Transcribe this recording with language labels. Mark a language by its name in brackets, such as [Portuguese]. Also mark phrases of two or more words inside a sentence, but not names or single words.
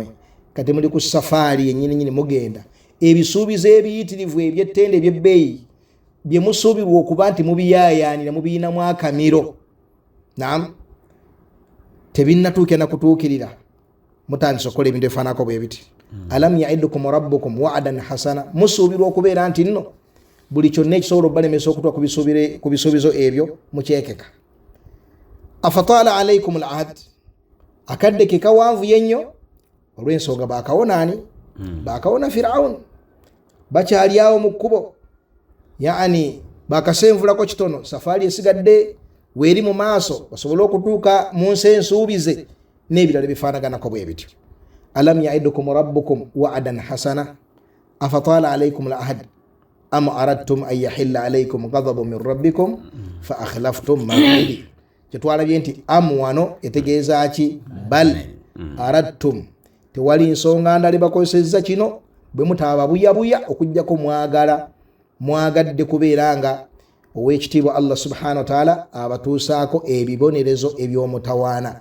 [Ganda] Kati muli ku safaari yennyini mugenda, ebisuubizo ebiyitirivu ebyettende ebyebbeeyi bye musuubirwa okuba nti mubiyaayaanira mubiinamu akamiro, naam, tebinnatuukira na kutuukirira, mutandise okukola ebintu ebifaanako bwe biti. [Arabic] ألم يعدكم ربكم وعدا حسنا, [Ganda] musuubirwa okubeera nti nno buli kyonna ekisobola obbalemesa okutuuka ku bisuubizo ebyo mukyekeka. [Arabic] أفطال عليكم العهد, [Ganda] akadde ke kawanvu yennyo olw'ensonga baakawonaani baakawona Firawuni, bakyali awo mu kkubo, yaani baakasenvulako kitono, safaari esigadde weeri mu maaso basobole okutuuka mu nsi ensuubize n'ebirala bifaanaganako bwe bityo. [Arabic] ألم يعدكم ربكم وعدا حسنا أفطال عليكم العهد أم أردتم أن يحل عليكم غضب من ربكم فأخلفتم موعدي. [Ganda] Kyetwalabye nti am wano etegeeza ki? [Arabic] بل أردتم, [Ganda] tewali nsonga ndala bakozesezza kino bwe mutaaba buyabuya okujjako mwagadde kubeera nga ow'ekitiibwa Allah [Arabic] سبحانه وتعالى [Ganda] abatuusaako ebibonerezo eby'omutawaana.